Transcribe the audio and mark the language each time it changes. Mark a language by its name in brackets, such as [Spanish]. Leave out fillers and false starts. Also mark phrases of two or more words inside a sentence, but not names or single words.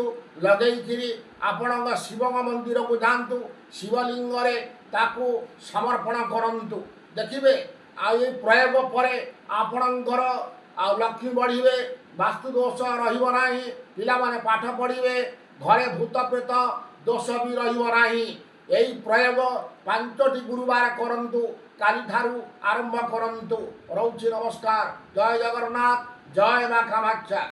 [Odia] ଲଗେଇକିରି ଆପଣଙ୍କ ଶିବଙ୍କ ମନ୍ଦିରକୁ ଯାଆନ୍ତୁ। ଶିବଲିଙ୍ଗରେ ତାକୁ ସମର୍ପଣ କରନ୍ତୁ। ଦେଖିବେ ଆଉ ଏ ପ୍ରୟୋଗ ପରେ ଆପଣଙ୍କର ଆଉ ଲକ୍ଷ୍ମୀ ବଢ଼ିବେ, ବାସ୍ତୁ ଦୋଷ ରହିବ ନାହିଁ, ପିଲାମାନେ ପାଠ ପଢ଼ିବେ, ଘରେ ଭୂତ ପ୍ରେତ ଦୋଷ ବି ରହିବ ନାହିଁ। ଏହି ପ୍ରୟୋଗ 5ଟି ଗୁରୁବାର କରନ୍ତୁ। କାଲିଠାରୁ ଆରମ୍ଭ କରନ୍ତୁ। ରୌଚି ନମସ୍କାର। ଜୟ ଜଗନ୍ନାଥ, ଜୟ ମା କାମାଖ୍ୟା।